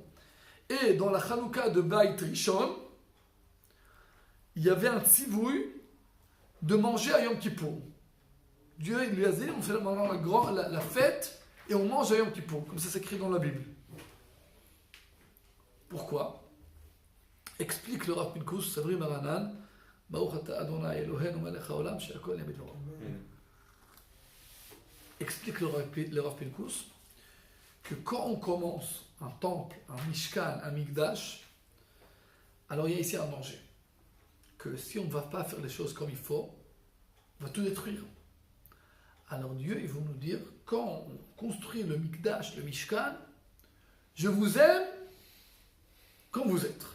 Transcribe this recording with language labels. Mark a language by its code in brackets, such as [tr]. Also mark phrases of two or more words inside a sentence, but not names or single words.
[fr] Et dans la Chanukah de [he] בית ראשון, [fr] il y avait un tzivouï de manger à Yom Kippour. Dieu il lui a dit, on fait maintenant la fête et on mange à Yom Kippour, comme ça c'est écrit dans la Bible. Pourquoi? Explique le Rav Pinkus, [he] סברי מרנן, ברוך אתה אדוני אלוהינו מלך העולם שהכל יעמיד לעולם. [fr] Explique le Rav Pinkus que quand on commence un temple, un Mishkan, un Mikdash, alors il y a ici un danger. Que si on ne va pas faire les choses comme il faut, on va tout détruire. Alors Dieu, il va nous dire, quand on construit le Mikdash, le Mishkan, je vous aime comme vous êtes.